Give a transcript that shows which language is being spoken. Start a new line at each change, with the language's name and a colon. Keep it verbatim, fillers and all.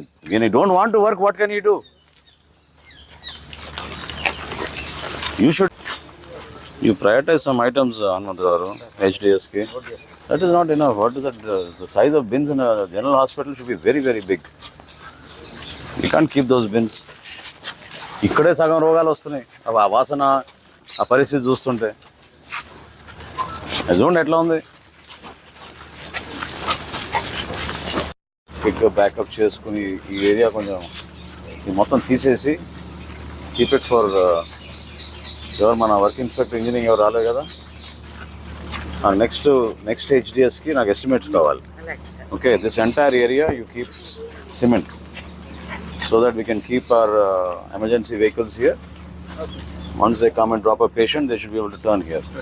English: When you don't want to work, what can you do? You should you prioritize some items, uh, Anandraru, H D S K. That is not enough. What is that? Uh, the size of bins in a general hospital should be very, very big. You can't keep those bins.
Telugu: ఇక్కడే సగం రోగాలు వస్తున్నాయి, అవి ఆ వాసన, ఆ పరిస్థితి చూస్తుంటే. అది చూడండి ఎట్లా ఉంది. క్విక్గా బ్యాకప్ చేసుకుని ఈ ఏరియా కొంచెం ఇది మొత్తం తీసేసి
English: keep it for
Telugu: ఎవరు మన వర్క్ ఇన్స్పెక్టర్ ఇంజనీరింగ్ ఎవరు రాలేదు కదా. నెక్స్ట్ నెక్స్ట్ హెచ్డిఎస్కి నాకు ఎస్టిమేట్స్ కావాలి. అలాగే sir.
English: Okay, this entire area you keep cement so that we can keep our uh, emergency vehicles here. Okay, sir. Once they come and drop a patient, they should be able to turn here.